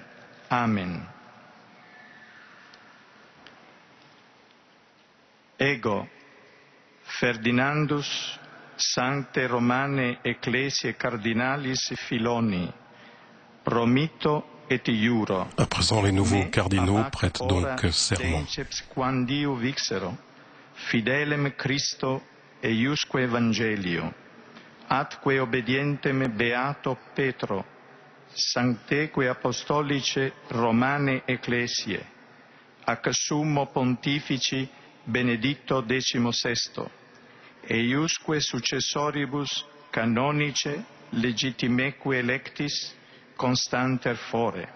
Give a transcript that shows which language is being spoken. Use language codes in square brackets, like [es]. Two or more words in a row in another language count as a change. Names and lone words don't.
[la] Amen. Ego, Ferdinandus, Sancte Romane Ecclesiae Cardinalis Filoni, promitto et iuro. [fr] À présent, les nouveaux cardinaux prêtent donc serment. [la] Quandiu vixero, fidelem Christo eiusque Evangelio, atque obedientem beato Petro, sancteque apostolice Romane Ecclesiae, ac summo pontifici Benedicto XVI, eiusque successoribus canonice legitimeque electis constanter fore.